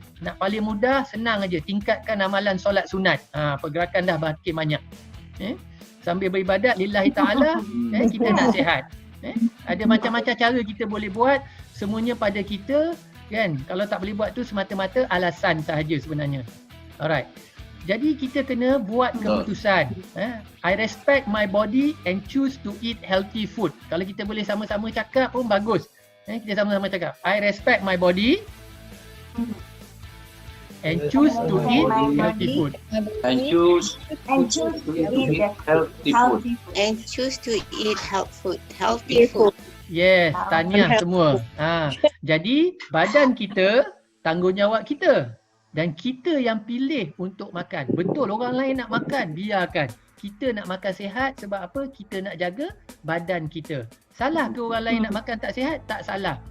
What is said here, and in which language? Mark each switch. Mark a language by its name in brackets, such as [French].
[Malay] Nak paling mudah, senang aja, tingkatkan amalan solat sunat. Pergerakan dah makin banyak. Sambil beribadat lillahi ta'ala, kita nak sihat. Ada macam-macam cara kita boleh buat, semuanya pada kita, kan. Kalau tak boleh buat tu semata-mata alasan sahaja sebenarnya. Alright. Jadi kita kena buat keputusan. [English] I respect my body and choose to eat healthy food. [Malay] Kalau kita boleh sama-sama cakap pun bagus. Kita sama-sama cakap, [English] I respect my body and choose to eat healthy food. And choose to eat healthy food. And choose to eat healthy food. [Malay] Yes, tahniah semua. Jadi badan kita tanggungjawab kita dan kita yang pilih untuk makan. Betul orang lain nak makan, biarkan. Kita nak makan sihat sebab apa? Kita nak jaga badan kita. Salah ke orang lain nak makan tak sihat? Tak salah.